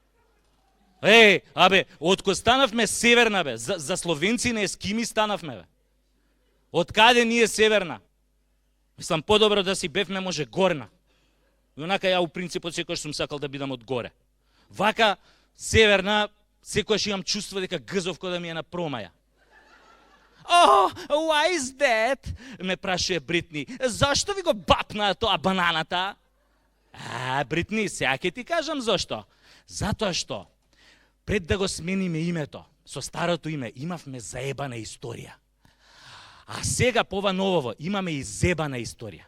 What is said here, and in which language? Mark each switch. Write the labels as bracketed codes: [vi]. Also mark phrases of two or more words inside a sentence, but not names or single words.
[mk] Абе, откој станавме Северна, бе, за словенци не ескими станавме, бе. Од каде ние Северна? Мислам, подобро да си бевме може горна. И онака ја у принципот секојаш сум сакал да бидам од горе. Вака, Северна, секојаш имам чувство дека гзов кој да ми е на промаја. [en] Why is that? [mk] Ме прашува Бритни. Зашто ви го бапна тоа бананата? Бритни, сега ќе ти кажам зашто. Затоа што пред да го смениме името, со старото име имавме заебана историја. А сега по ова новово имаме и зебана историја.